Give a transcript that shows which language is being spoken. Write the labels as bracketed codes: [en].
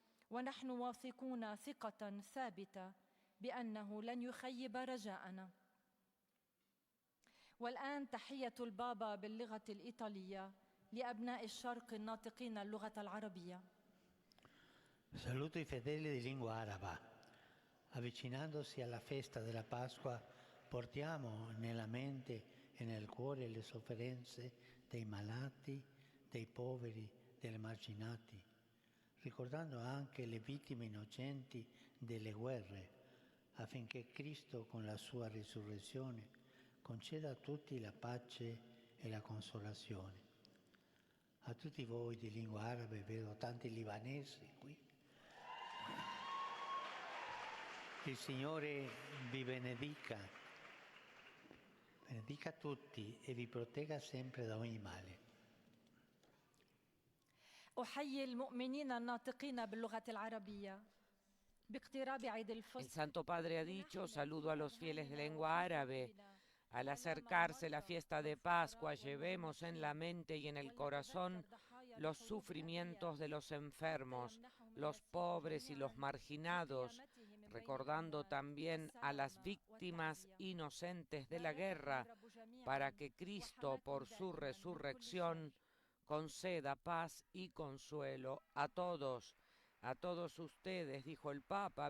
[ar] ونحن واثقون ثقة ثابتة بأنه لن يخيب رجاءنا. والآن تحية البابا باللغة الإيطالية لأبناء الشرق الناطقين اللغة العربية. [it] Saluto i fedeli di lingua araba. Avvicinandosi alla festa della Pasqua, portiamo nella mente e nel cuore le sofferenze dei malati, dei poveri, degli emarginati, ricordando anche le vittime innocenti delle guerre, affinché Cristo con la sua risurrezione conceda a tutti la pace e la consolazione. A tutti voi di lingua arabe, vedo tanti libanesi qui. Il Signore vi benedica tutti e vi protegga sempre da ogni male. [ar] أحيي المؤمنين الناطقين باللغة العربية باقتراب عيد [es] El [ar] الفصح. [es] Santo Padre ha dicho, saludo a los fieles de lengua árabe. Al acercarse la fiesta de Pascua, llevemos en la mente y en el corazón los sufrimientos de los enfermos, los pobres y los marginados, recordando también a las víctimas inocentes de la guerra, para que Cristo, por su resurrección, conceda paz y consuelo a todos ustedes, dijo el Papa.